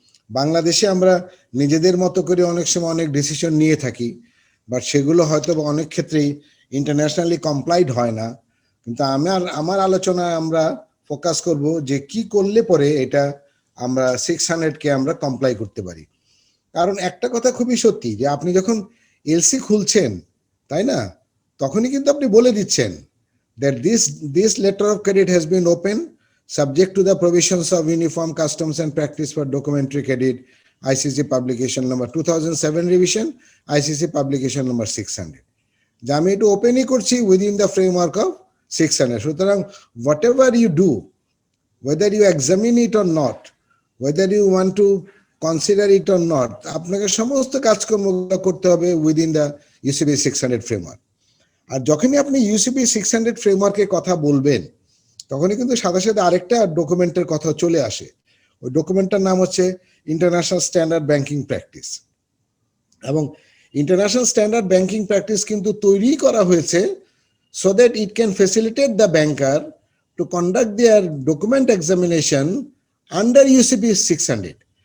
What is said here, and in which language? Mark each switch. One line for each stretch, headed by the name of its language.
Bangla: বাংলাদেশে আমরা নিজেদের মতো করে অনেক সময় অনেক ডিসিশন নিয়ে থাকি, বাট সেগুলো হয়তো অনেক ক্ষেত্রেই ইন্টারন্যাশনালি কমপ্লাইড হয় না। কিন্তু আমার আলোচনায় আমরা ফোকাস করব যে কি করলে পরে এটা আমরা 600 আমরা কমপ্লাই করতে পারি। কারণ একটা কথা খুবই সত্যি যে আপনি যখন এলসি খুলছেন, তাই না, তখনই কিন্তু আপনি বলে দিচ্ছেন
English: that this letter of credit has been opened subject to the provisions of Uniform Customs and Practice for Documentary Credit, ICC publication number 2007 revision, ICC publication number 600.
Bangla: যে আমি এটা ওপেনই করছি
English: within the framework of 600. সুতরাং whatever you do, whether you examine it or not, whether you want to consider it or not,
Bangla: আপনাকে সমস্ত কাজকর্ম করতে হবে
English: within the UCB 600 framework.
Bangla: আর যখনই আপনি ইউসিপি 600 ফ্রেমওয়ার্কের কথা বলবেন তখনই কিন্তু সাথে সাথে আরেকটা ডকুমেন্টের কথা চলে আসে। ওই ডকুমেন্টটার নাম হচ্ছে ইন্টারন্যাশনাল স্ট্যান্ডার্ড ব্যাংকিং প্র্যাকটিস। এবং ইন্টারন্যাশনাল স্ট্যান্ডার্ড ব্যাংকিং প্র্যাকটিস কিন্তু তৈরি করা হয়েছে
English: So that it can facilitate the banker to conduct their document examination under UCP 600।